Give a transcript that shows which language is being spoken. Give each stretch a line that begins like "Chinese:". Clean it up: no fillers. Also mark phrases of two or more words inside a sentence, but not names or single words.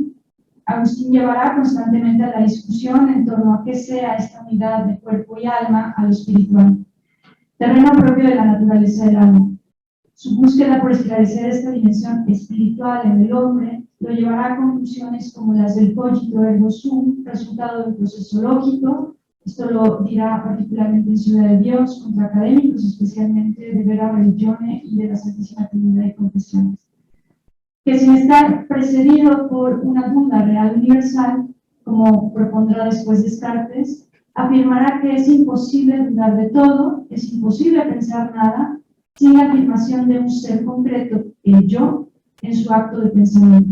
Spanish: Agustín llevará constantemente a la discusión en torno a qué sea esta unidad de cuerpo y alma a lo espiritual, terreno propio de la naturaleza del alma. Su búsqueda por esclarecer esta dimensión espiritual en el hombre lo llevará a conclusiones como las del
Latin: cogito ergo sum,
Spanish: resultado de un proceso lógico. Esto lo dirá particularmente en Ciudad de Dios, contra académicos, especialmente de Vera Religione y de la Santísima Trinidad y Confesiones. Que sin estar precedido por una duda real universal, como propondrá después Descartes, afirmará que es imposible dudar de todo, es imposible pensar nada, sin la afirmación de un ser concreto, el yo, en su acto de pensamiento.